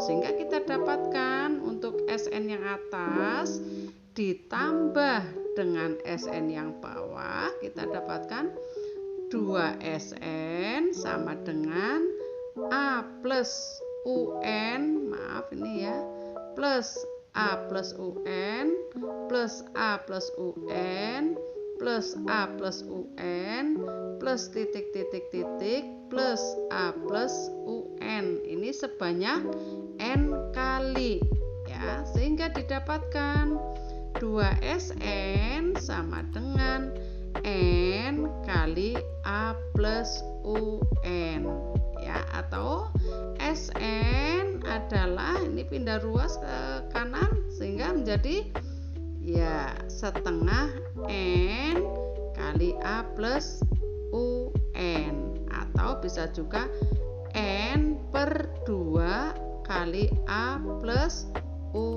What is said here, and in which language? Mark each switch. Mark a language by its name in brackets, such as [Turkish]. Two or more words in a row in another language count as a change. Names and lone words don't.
[Indonesian] Sehingga kita dapatkan untuk SN yang atas ditambah dengan SN yang bawah, kita dapatkan 2SN sama dengan A plus UN, maaf ini ya, plus A plus UN plus A plus UN plus A plus UN plus titik-titik-titik plus A plus UN. Ini sebanyak N kali ya, sehingga didapatkan 2SN sama dengan N kali A plus UN ya, atau SN adalah ini pindah ruas ke kanan sehingga menjadi ya setengah N kali A plus UN, atau bisa juga N per 2 kali A plus UN.